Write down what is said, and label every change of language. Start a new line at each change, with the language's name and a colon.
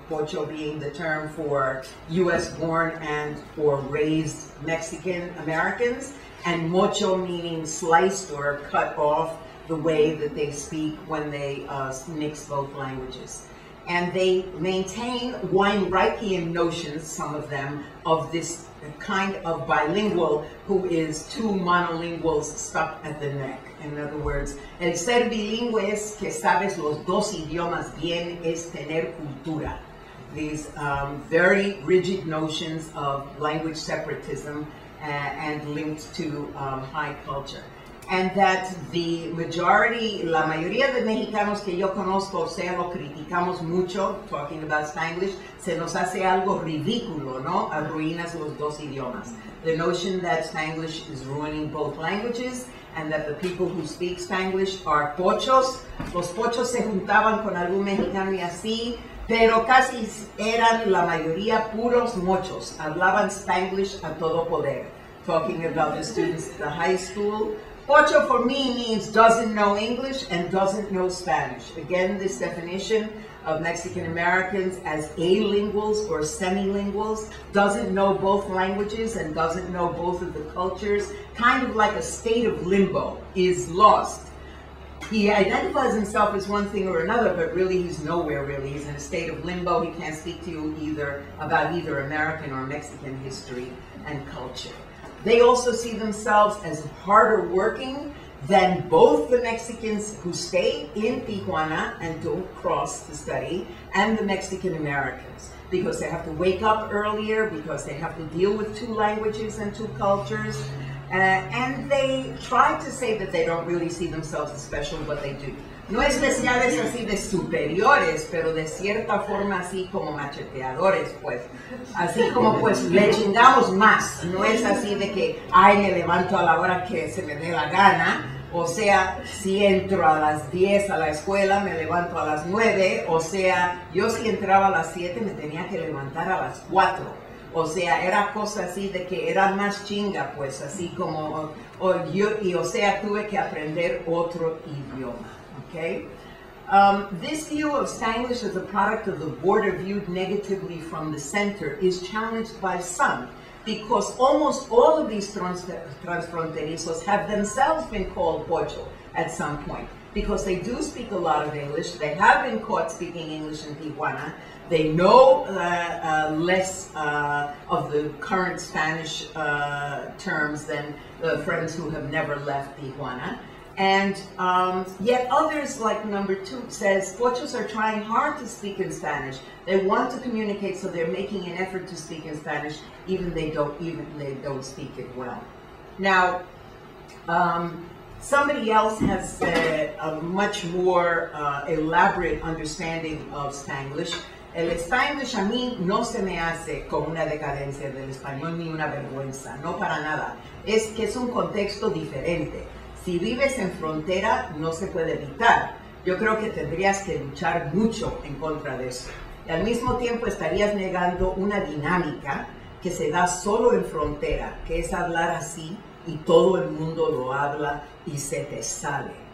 English: Pocho being the term for US-born and or raised Mexican Americans, and mocho meaning sliced or cut off the way that they speak when they mix both languages. And they maintain Weinreichian notions, some of them, of this kind of bilingual who is two monolinguals stuck at the neck. In other words,
Spanish: el ser bilingüe es que sabes los dos idiomas bien, es tener cultura.
English: These very rigid notions of language separatism and linked to high culture. And that the majority,
Spanish: la mayoría de mexicanos que yo conozco, o sea, lo criticamos mucho,
English: talking about Spanglish,
Spanish: se nos hace algo ridículo, ¿no? Arruinas los dos idiomas.
English: The notion that Spanglish is ruining both languages and that the people who speak Spanglish are pochos.
Spanish: Los pochos se juntaban con algún mexicano y así, pero casi eran la mayoría puros mochos. Hablaban Spanglish a todo poder.
English: Talking about the students at the high school. Pocho for me means doesn't know English and doesn't know Spanish. Again, this definition of Mexican Americans as alinguals or semilinguals, doesn't know both languages and doesn't know both of the cultures, kind of like a state of limbo, is lost. He identifies himself as one thing or another, but really he's nowhere really. He's in a state of limbo. He can't speak to you about either American or Mexican history and culture. They also see themselves as harder working than both the Mexicans who stay in Tijuana and don't cross to study, and the Mexican Americans, because they have to wake up earlier, because they have to deal with two languages and two cultures, and they try to say that they don't really see themselves as special, but they do.
Spanish: No especiales así de superiores, pero de cierta forma así como macheteadores, pues. Así como pues le chingamos más. No es así de que, ay, me levanto a la hora que se me dé la gana. O sea, si entro a las 10 a la escuela, me levanto a las 9. O sea, yo si entraba a las 7 me tenía que levantar a las 4. O sea, era cosa así de que era más chinga, pues, así como, o sea, tuve que aprender otro idioma.
English: Okay? This view of Spanglish as a product of the border viewed negatively from the center is challenged by some, because almost all of these transfronterizos have themselves been called pocho at some point, because they do speak a lot of English. They have been caught speaking English in Tijuana. They know less of the current Spanish terms than friends who have never left Tijuana. And yet others, like number 2, says, pochos are trying hard to speak in Spanish. They want to communicate, so they're making an effort to speak in Spanish, even they don't speak it well. Now, somebody else has a much more elaborate understanding of Spanglish,
Spanish: El Spanglish a mí no se me hace como una decadencia del español ni una vergüenza, no para nada. Es que es un contexto diferente. Si vives en frontera, no se puede evitar. Yo creo que tendrías que luchar mucho en contra de eso. Y al mismo tiempo estarías negando una dinámica que se da solo en frontera, que es hablar así y todo el mundo lo habla y se te sale.